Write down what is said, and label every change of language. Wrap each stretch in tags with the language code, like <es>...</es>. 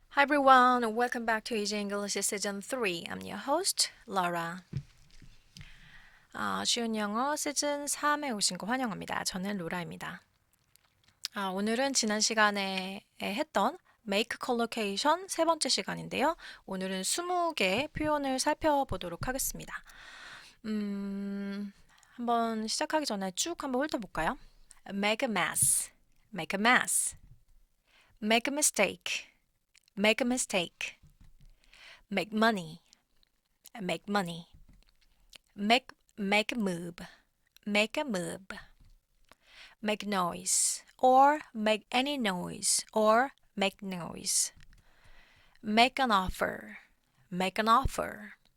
<en>Hi everyone, welcome back to Easy English Season 3. I'm your host, Laura.</en> <ko>쉬운 영어 시즌 3에 오신 거 환영합니다. 저는 로라입니다. 오늘은 지난 시간에 했던 Make Collocation 세 번째 시간인데요. 오늘은 20개 표현을 살펴보도록 하겠습니다. 한번 시작하기 전에 쭉 한번 훑어볼까요?</ko> <en>Make a mess, make a mess, make a mistake, make a mistake, make money, make money, make a move, make a move, make noise, or make any noise, or make noise, make an offer, make an offer,</en>